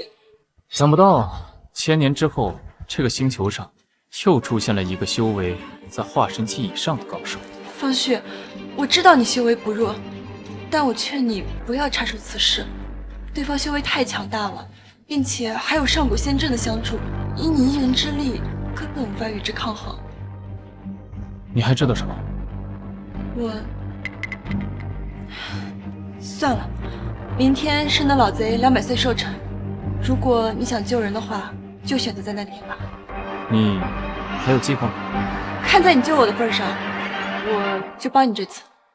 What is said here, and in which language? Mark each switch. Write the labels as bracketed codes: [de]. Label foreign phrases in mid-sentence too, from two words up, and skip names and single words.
[zh] 想不到1000年之後，這個星球上又出現了一個修為在化神期以上的高手。方旭，我知道你修為不弱，但我勸你不要插手此事。對方修為太強大了，並且還有上古仙陣的相助，以你一人之力，根本無法與之抗衡。你還知道什麼？算了，明天是那老賊200歲寿辰，如果你想救人的話，就選擇在那天吧。你還有計劃嗎？看在你救我的份上，我就幫你這次。